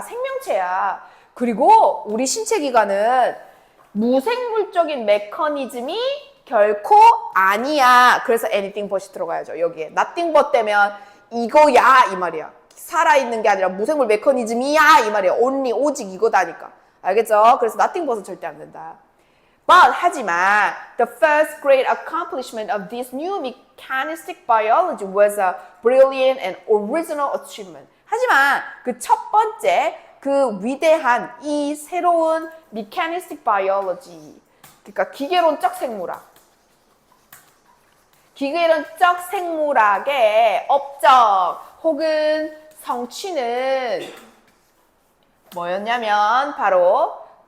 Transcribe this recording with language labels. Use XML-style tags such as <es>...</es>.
<ko>생명체야. 그리고 우리 신체 기관은 무생물적인 메커니즘이 결코 아니야. 그래서</ko> <en>anything but</en> <ko>이 들어가야죠. 여기에</ko> <en>nothing but</en> <ko>되면 이거야 이 말이야. 살아있는 게 아니라 무생물 메커니즘이야 이 말이야. only 오직 이거다니까. 알겠죠? 그래서 nothing but은 절대 안 된다.</ko> <en>But</en> <ko>하지만</ko> <en>the first great accomplishment of this new mechanistic biology was a brilliant and original achievement.</en> <ko>하지만 그 첫 번째 그 위대한 이 새로운</ko> <en>mechanistic biology</en> <ko>그러니까 기계론적 생물학 기계론적 생물학의 업적 혹은 성취는 뭐였냐면 바로</ko>